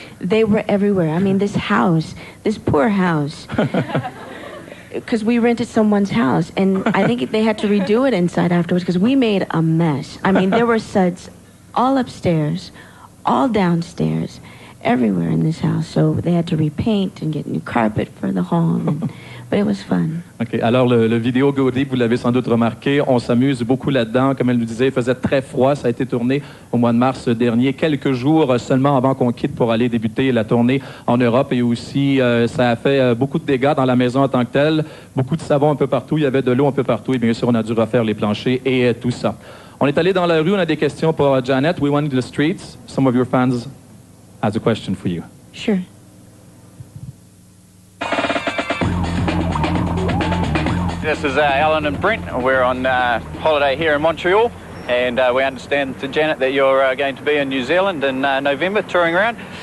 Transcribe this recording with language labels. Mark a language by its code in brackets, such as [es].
[en] They were everywhere. I mean, this poor house, because we rented someone's house, and I think they had to redo it inside afterwards because we made a mess. I mean, there were suds all upstairs, all downstairs, everywhere in this house. So they had to repaint and get new carpet for the home. But it was fun. OK. [fr] Alors, le vidéo Go Deep, vous l'avez sans doute remarqué, on s'amuse beaucoup là-dedans. Comme elle nous disait, il faisait très froid. Ça a été tourné au mois de mars dernier, quelques jours seulement avant qu'on quitte pour aller débuter la tournée en Europe. Et aussi, ça a fait beaucoup de dégâts dans la maison en tant que telle. Beaucoup de savon un peu partout. Il y avait de l'eau un peu partout. Et bien sûr, on a dû refaire les planchers et tout ça. On est allé dans la rue. On a des questions pour Janet. [en] We went to the streets. Some of your fans has a question for you. Sure. This is Alan and Brent. We're on holiday here in Montreal, and we understand, Janet, that you're going to be in New Zealand in November, touring around.